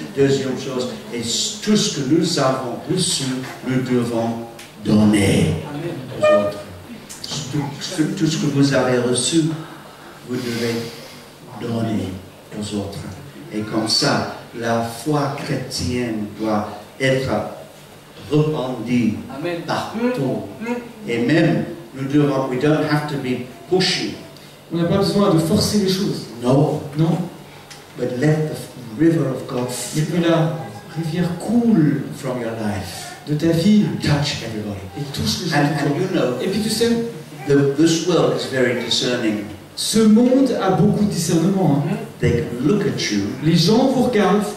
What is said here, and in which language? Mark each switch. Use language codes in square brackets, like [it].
[fr] Deuxième chose, et tout ce que nous avons reçu, nous devons donner aux autres. Tout ce que vous avez reçu, vous devez donner aux autres. Et comme ça, la foi chrétienne doit être répandue partout. Et même, [en] we don't have to be pushy. [fr] On n'a pas besoin de forcer les choses. [en] No, [fr] Non. [en] but let the river of God [fr] Mais que la rivière coule [en] from your life [fr] de ta vie [en] touch everybody. [fr] et touche les gens. [en] And you know, [fr] Et puis tu sais, [en] this world is very discerning. [fr] ce monde a beaucoup de discernement. Hein. [en] They can look at you [fr] Les gens vous regardent